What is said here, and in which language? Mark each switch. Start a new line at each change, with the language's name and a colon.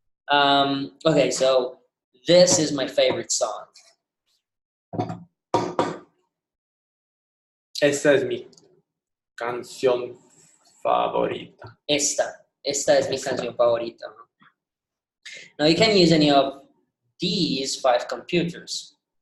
English: Okay, so this is my favorite song.
Spanish: Esta es mi canción favorita. Esta es mi canción favorita.
English: Now you can use any of these 5 computers.